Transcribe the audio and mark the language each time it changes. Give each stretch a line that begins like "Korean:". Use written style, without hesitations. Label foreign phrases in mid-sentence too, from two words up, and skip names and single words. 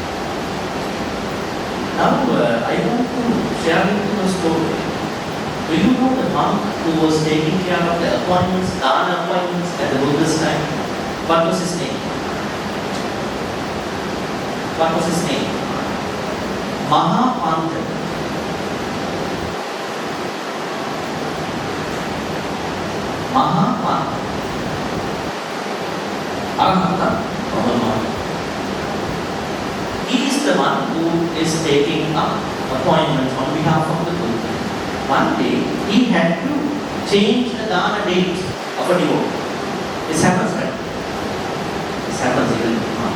English: Now I want to share with you a story. Do you know the monk who was taking care of the appointments, Dāna appointments at the Buddha's time? What was his name? What was his name? Bhante. Bhante. Arahata. He is the one who is taking up appointments on behalf of the Buddha. One day, he had to change the Dāna date of a devotee. This happens, right? This happens even now.